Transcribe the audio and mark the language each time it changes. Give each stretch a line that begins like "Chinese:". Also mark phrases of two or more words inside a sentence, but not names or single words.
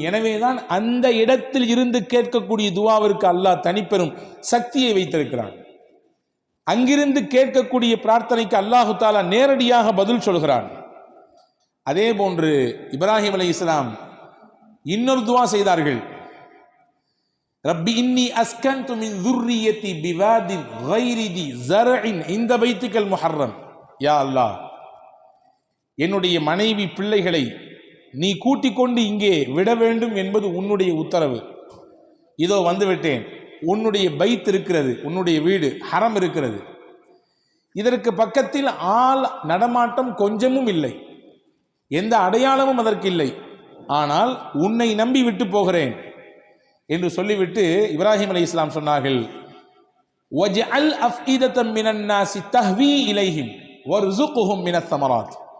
Tamil: எனவேதான் அந்த இடத்தில் இருந்து கேட்கக்கூடிய துவாவிற்கு அல்லாஹ் தனிப்பெரும் சக்தியை வைத்திருக்கிறான். அங்கிருந்து கேட்கக்கூடிய பிரார்த்தனைக்கு அல்லாஹு தாலா நேரடியாக பதில் சொல்கிறான். அதே போன்று இப்ராஹிம் அலைஹிஸ்ஸலாம் இன்னொரு துவா செய்தார்கள்.
Arabic: رب إني أسكنت من ذُرِّيَّتِي بِوَادٍ غَيْرِ ذِي زَرْعٍ عِندَ بَيْتِكَ الْمُحَرَّمِ,
Tamil: யா அல்லாஹ், என்னுடைய மனைவி பிள்ளைகளை நீ கூட்டிக் கொண்டு இங்கே விட வேண்டும் என்பது உன்னுடைய உத்தரவு. இதோ வந்துவிட்டேன், உன்னுடைய பைத் இருக்கிறது, உன்னுடைய வீடு ஹரம் இருக்கிறது, இதற்கு பக்கத்தில் ஆள் நடமாட்டம் கொஞ்சமும் இல்லை, எந்த அடையாளமும் அதற்கு இல்லை, ஆனால் உன்னை நம்பி விட்டு போகிறேன் என்று சொல்லிவிட்டு இப்ராஹிம் அலைஹிஸ்ஸலாம் சொன்னார்கள்,
Arabic: واجعل أفئدة من الناس تهوي إليهم وارزقهم من الثمرات.